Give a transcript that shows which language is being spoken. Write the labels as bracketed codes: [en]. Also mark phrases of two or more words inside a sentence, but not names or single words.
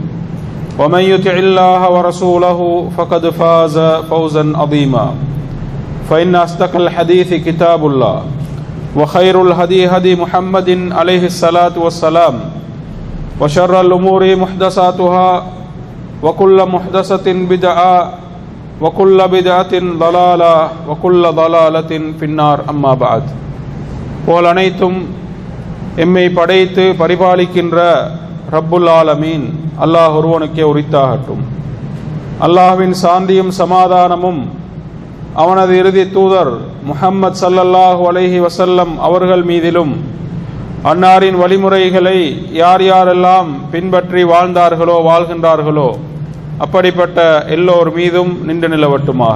[ar] ومن يطع الله ورسوله فقد فاز فوزا عظيما فإن أصدق الحديث كتاب الله وخير الهدي هدي محمد عليه الصلاة والسلام وشر الأمور محدثاتها وكل محدثة بدعة وكل بدعة ضلالة وكل ضلالة في النار أما بعد [ta] போல் அனைத்தும் எம்மை படைத்து பரிபாலிக்கின்ற ரப்புல் ஆலமீன் அல்லாஹ் ஒருவனுக்கே உரித்தாகட்டும். அல்லாஹ்வின் சாந்தியும் சமாதானமும் அவனது இறுதி தூதர் முஹம்மது [ar] صلى الله عليه وسلم [ta] அவர்கள் மீதிலும் அன்னாரின் வழிமுறைகளை யார் யாரெல்லாம் பின்பற்றி வாழ்ந்தார்களோ வாழ்கின்றார்களோ அப்படிப்பட்ட எல்லோர் மீதும் நின்று நிலவட்டுமாக.